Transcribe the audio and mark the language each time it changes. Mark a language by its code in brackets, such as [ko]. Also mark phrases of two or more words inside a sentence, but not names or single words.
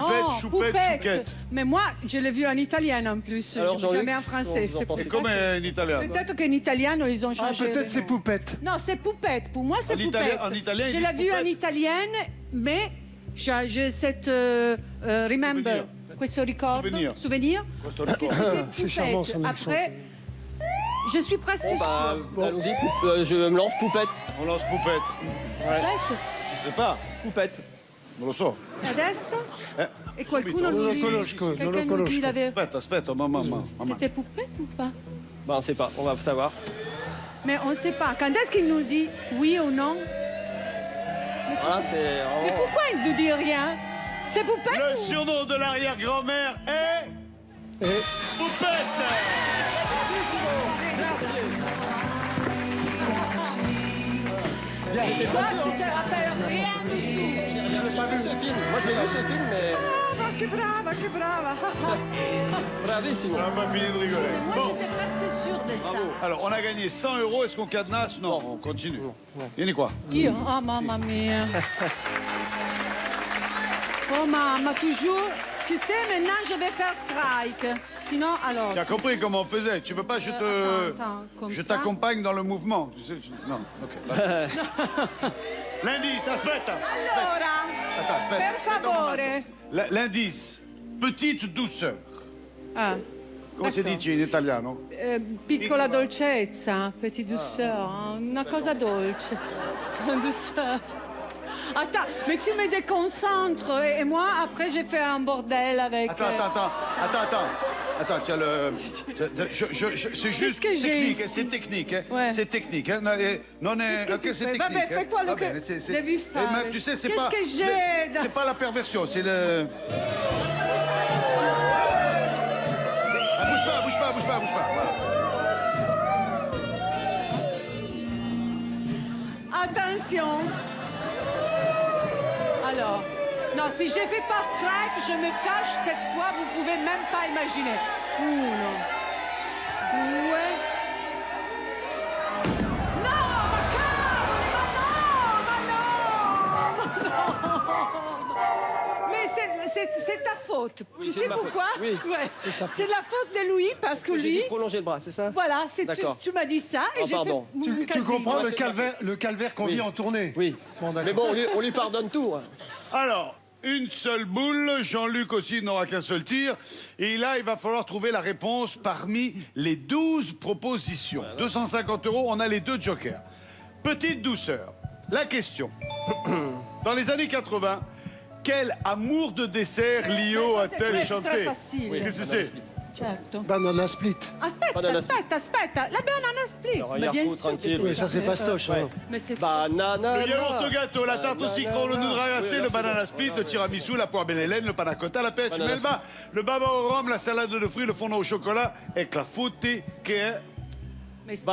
[fr] Non, Choupette, poupette. Chouquette. Mais moi, je l'ai vu en italien en plus. Alors, Je l'ai Jean-Luc, jamais en français. vous en C'est pour pensez Et ça comme que- un italien. Peut-être qu'en italien, ils ont Ah, changé. peut-être le c'est nom. poupette. Non, c'est poupette. Pour moi, c'est En italien- poupette. en italien, ils Je disent l'ai vu en poupette. italienne, mais j'ai cette remember, [it] questo ricordo, [fr] Souvenir. que c'était C'est charmant, poupette. son accent. Après, je suis presque Bon, bah, sûre. allons-y, je me lance poupette. On lance Poupette. Poupette. Je sais pas. Poupette. [it] Non lo so. Adesso? Eh, E qualcuno subito. Non lo [fr] lui- [it] conosco, non [fr] quelqu'un [it] lo [fr] nous dit [it] conosco. [fr] la vérité. [it] Aspetta, mamma. [fr] C'était Poupette ou pas? Bah, on sait pas, on va savoir. Mais on ne sait pas. Quand est-ce qu'il nous dit oui ou non? Voilà, c'est Mais vraiment... pourquoi il ne nous dit rien? C'est Poupette Le surnom de l'arrière-grand-mère est... Et Poupette. Toi, tu te rappelles rien du tout. J'ai pas vu ce film. Moi, j'ai vu ce film, mais... [it] Ah, che brava, che brava. Bravissimo. [fr] On n'a pas fini de rigoler. Moi, Bon, j'étais presque sûre de ça. alors on a gagné 100 €. Est-ce qu'on cadenasse? Non, on continue. Vieni quoi. [it] Io? Oh, mamma mia. Oh, mamma, [fr] toujours. Tu sais, maintenant, je vais faire strike. Sinon, alors... Tu as compris comment on faisait. Tu veux pas, attends, comme je ça. t'accompagne dans le mouvement. Tu sais, non, ok. L'indice, aspetta. [it] Allora, [fr] Attends, aspetta. [it] per favore. [fr] L'indice, petite douceur. Ah, [it] Come si [fr] D'accord. [it] dice in italiano? piccola dolcezza, [fr] petit douceur, [it] una cosa dolce. [fr] Douceur. Attends, mais tu me déconcentres et moi, après, j'ai fait un bordel avec... Attends, tu as le... c'est juste que j'ai technique, ici? c'est technique. Hein. Ouais. C'est technique. Hein. Non est... Qu'est-ce que tu c'est fais? technique. [it] Vabbè, [fr] hein. fais-toi le [it] Va que bene, c'est- devi [fr] Eh, [it] fare. [fr] mais tu sais, c'est Qu'est-ce pas... que j'ai? C'est pas la perversion, c'est le... Ah, bouge pas. Voilà. Attention. Alors, non, si je fais pas strike, je me fâche cette fois, vous pouvez même pas imaginer. [it] Uno, due. Non, ma cavolo, ma non. [fr] Mais c'est ta faute. Oui, Tu c'est sais ma faute. pourquoi? Oui, Ouais. c'est sa C'est la faute de Louis parce que J'ai lui, dû prolonger le bras, c'est ça? voilà, D'accord. tu m'as dit ça et Oh, j'ai pardon. fait tu quasi. comprends Ouais, c'est le calvaire qu'on Oui. vit en tournée? Oui. Bon, d'accord. Mais bon, on lui pardonne tout. Hein. Alors, une seule boule. Jean-Luc aussi n'aura qu'un seul tir. Et là, il va falloir trouver la réponse parmi les 12 propositions. 250 €, on a les deux jokers. Petite douceur. La question. Dans les années 80, quel amour de dessert Lio ça, c'est a-t-elle très chanté? facile. Oui. Qu'est-ce que Banana c'est? split. [it] Certo. [fr] Banana split. [it] Aspetta. La banana split. [fr] Alors, Mais bien Yarko, sûr que tranquille. Oui, ça c'est fastoche. Ouais. Hein. Mais c'est Banana. Le yaourt au gâteau, la tarte au citron, le noudre glacé, le banana split, le tiramisu, la poire belle Hélène, le panna cotta, la pêche Banana melba, le baba au rhum, la salade de fruits, le fondant au chocolat et clafouté, qui est... mais c'est-